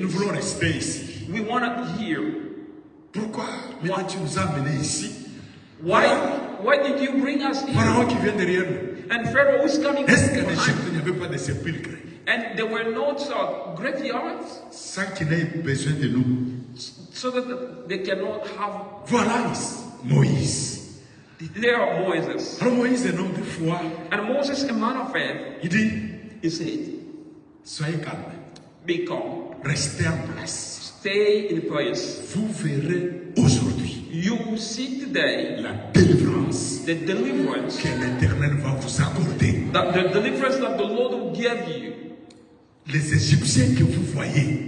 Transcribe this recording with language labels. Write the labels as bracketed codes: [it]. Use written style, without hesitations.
[fr] Nous voulons rester ici. [en] We want to hear. [fr] Pourquoi maintenant tu nous as amenés ici? [en] Why did you bring us here? [fr] Pharaon qui vient derrière nous. [en] And Pharaoh is coming [fr] Est-ce qu'en [en] behind. [fr] Égypte il n'y avait pas de sépulcres? [en] And there were no graveyards, [fr] Sans qu'il n'ait besoin de nous. [en] so that they cannot have. [fr] Voilà Moïse. [en] There are Moses. [fr] Alors Moïse est un homme de foi. [en] And Moses, a man of faith, [fr] Il dit, [en] he said, [fr] soyez calme. [en] be calm, [fr] Restez en place. [en] stay in place. [fr] Vous verrez aujourd'hui [en] You will see today [fr] la délivrance [en] the deliverance, [fr] que l'Éternel va vous accorder. [en] the deliverance that the Lord will give you. [fr] Les Égyptiens que vous voyez,